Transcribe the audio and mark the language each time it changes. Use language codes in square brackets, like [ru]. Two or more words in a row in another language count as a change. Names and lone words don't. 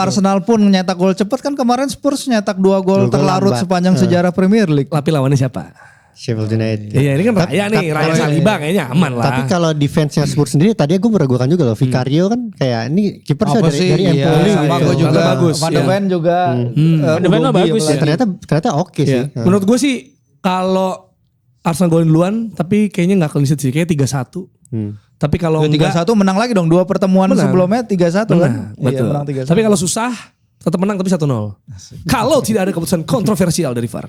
[id] Arsenal pun nyetak gol cepet kan kemarin Spurs nyetak 2 gol terlarut sepanjang sejarah Premier League. Tapi lawannya siapa? Sheffield United. Iya ini kan Raya Saliba kayaknya aman lah. Tapi kalau defense-nya Spurs sendiri tadi gue meragukan juga loh. Vicario kan kayak ini kiper dari Empoli. Sama gue juga. Van de Ven juga. Van de Ven bagus. Ternyata oke sih. Menurut gue sih kalau Arsenal golin duluan tapi kayaknya gak [en] clean sheet [id] sih. Kayaknya 3-1. Tapi kalau 3-1 menang lagi dong. 2 pertemuan sebelumnya 3-1 kan. Betul. Menang 3-1. Tapi kalau susah tetap menang tapi 1-0. Kalau tidak ada keputusan kontroversial dari VAR.